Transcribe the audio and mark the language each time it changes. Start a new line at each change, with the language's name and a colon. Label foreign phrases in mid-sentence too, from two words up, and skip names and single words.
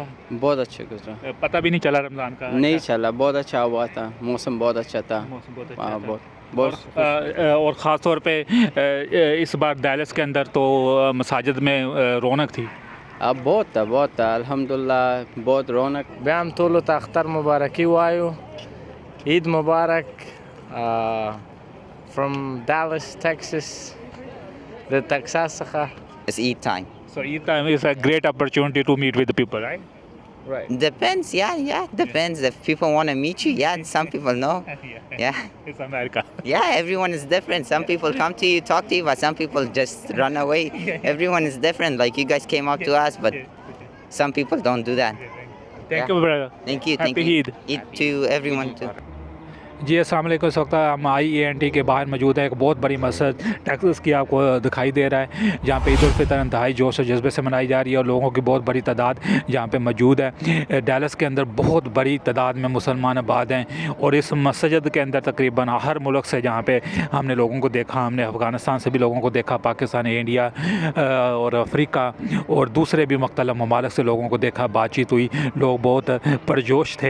Urdu: بہت اچھا گزرا, پتا بھی نہیں چلا رمضان کا? نہیں چلا، بہت اچھا ہوا تھا، موسم بہت اچھا تھا. موسم بہت اچھا تھا. بہت بہت اور خاص طور پہ اس بار ڈیلس کے اندر تو مساجد میں رونق تھی. اب بہت تھا الحمدللہ، بہت رونق.
Pashto: بیام ټولو ته اختر مبارکي وایو. عید مبارک
English: from Dallas, Texas, the Texas څخه. It's Eid time. So Eid time is a great opportunity to meet with the people, right? Right. Depends, yeah, depends. If people want to meet you, yeah, some people know. Yeah. It's America. Yeah, everyone is different. Some people come to you, talk to you, but some people just run away. Everyone is different. Like you guys came up to us, but some people don't do that. Thank you, brother. Thank you. Happy Eid. Eid to everyone too.
Urdu: جی السلام علیکم۔ اس وقت ہم IANT کے باہر موجود ہے. ایک بہت بڑی مسجد ٹیکساس کی آپ کو دکھائی دے رہا ہے، جہاں پہ عید الفطر انتہائی جوش اور جذبے سے منائی جا رہی ہے اور لوگوں کی بہت بڑی تعداد یہاں پہ موجود ہے. ڈیلس کے اندر بہت بڑی تعداد میں مسلمان آباد ہیں اور اس مسجد کے اندر تقریباً ہر ملک سے جہاں پہ ہم نے لوگوں کو دیکھا، ہم نے افغانستان سے بھی لوگوں کو دیکھا، پاکستان، انڈیا اور افریقہ اور دوسرے بھی مختلف ممالک سے لوگوں کو دیکھا، بات چیت ہوئی، لوگ بہت پرجوش تھے.